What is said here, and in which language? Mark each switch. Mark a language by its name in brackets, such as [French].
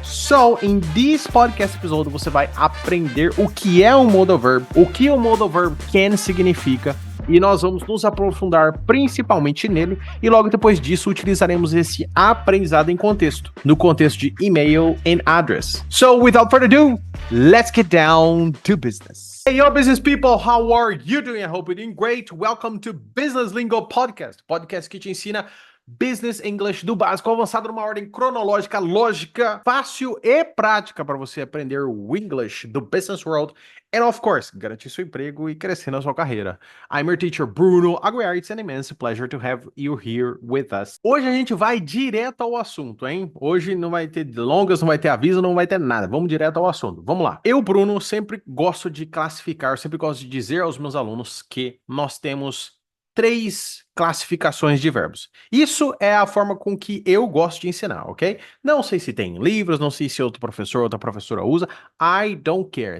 [English] So, in this podcast episode, [Portuguese] você vai aprender o que é um modal verb, o que o modal verb can significa, e nós vamos nos aprofundar principalmente nele, e logo depois disso utilizaremos esse aprendizado em contexto, no contexto de email and address. [English] So, without further ado, let's get down to business. Hey, yo, business people, how are you doing? I hope you're doing great. [Portuguese] Welcome to Business Lingo Podcast, podcast que te ensina Business English do básico ao avançado numa ordem cronológica, lógica, fácil e prática para você aprender o English do business world [English] and, of course, [Portuguese] garantir seu emprego e crescer na sua carreira. [English] I'm your teacher, Bruno Aguiar. It's an immense pleasure to have you here with us. [Portuguese] Hoje a gente vai direto ao assunto, hein? Hoje não vai ter delongas, não vai ter aviso, não vai ter nada. Vamos direto ao assunto. Vamos lá. Eu, Bruno, sempre gosto de classificar, sempre gosto de dizer aos meus alunos que nós temos 3 classificações de verbos. Isso é a forma com que eu gosto de ensinar, ok? Não sei se tem livros, não sei se outro professor, outra professora usa. [English] I don't care.